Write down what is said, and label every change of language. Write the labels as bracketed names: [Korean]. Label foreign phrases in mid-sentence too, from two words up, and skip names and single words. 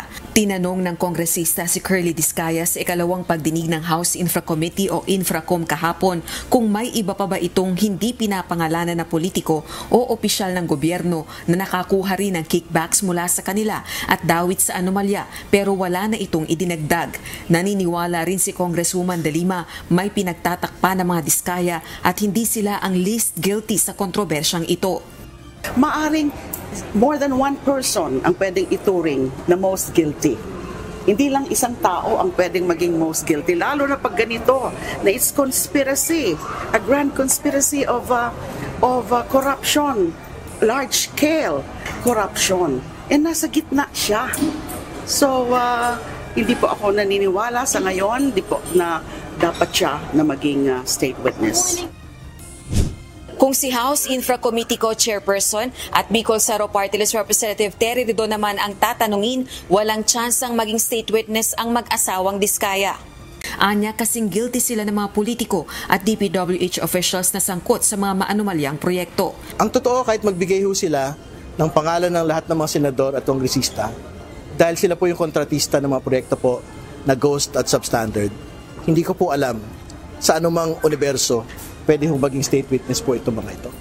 [Filipino] Tinanong ng kongresista si Curly Diskaya sa ikalawang pagdinig ng House Infra Committee o Infracom kahapon kung may iba pa ba itong hindi pinapangalanan na politiko o opisyal ng gobyerno na nakakuha rin ng kickbacks mula sa kanila at dawit sa anomalya pero wala na itong idinagdag. Naniniwala rin si Congresswoman De Lima may pinagtatakpa ng mga Diskaya at hindi sila ang [English] least guilty [Filipino] sa kontrobersyang ito. Maaring [English] more than one person [Filipino] ang pwedeng ituring na [English] most guilty. [Filipino] Hindi lang isang tao ang pwedeng maging [English] most guilty, [Filipino] lalo na pag ganito, na [English] it's conspiracy, a grand conspiracy of corruption, large-scale corruption. [Filipino] And nasa gitna siya. So, hindi po ako naniniwala sa ngayon, hindi po na dapat siya na maging [English] state witness. [Filipino] Kung si House Infra Committee Co-Chairperson at Bicol Saro Party List Representative Terry Rido naman ang tatanungin, walang tsansang maging [English] state witness [Filipino] ang mag-asawang Diskaya. Anya kasing guilty sila ng mga politiko at DPWH officials na sangkot sa mga maanumalyang proyekto. Ang totoo, kahit magbigay ho sila ng pangalan ng lahat ng mga senador at kongresista, dahil sila po yung kontratista ng mga proyekto po na ghost at substandard, hindi ko po alam sa anumang universo pwede hong maging [English] state witness [Filipino] po ito mga ito.